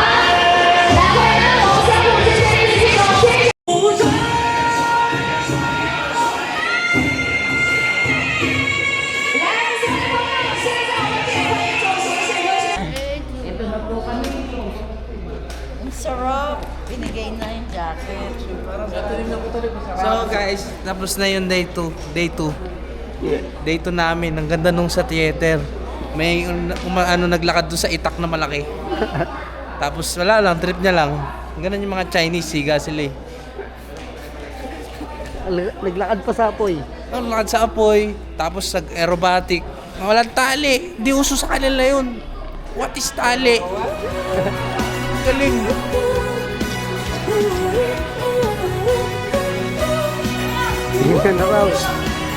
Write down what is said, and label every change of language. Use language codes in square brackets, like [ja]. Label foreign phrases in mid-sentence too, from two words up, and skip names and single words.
[zh] 来，朋友们，我们相互之间一起往前。来，所有的朋友，现在我们点回一首谢谢歌曲。 [tl] Ito na po kami. Ang sarap. Binigay na yung jacket. [en] So guys, [tl] tapos na yung day 2. [en] Day 2. Day 2 namin. [tl] Ang ganda nung sa theater. May naglakad doon sa itak na malaki. Tapos wala lang, trip niya lang. Ganun yung mga Chinese, siga sila eh. Naglakad pa sa apoy. Naglakad sa apoy, tapos nag-aerobatic. Walang tali. Di uso sa kanila yun. [en] What is tali? [tl] Galing. Hindi na raw.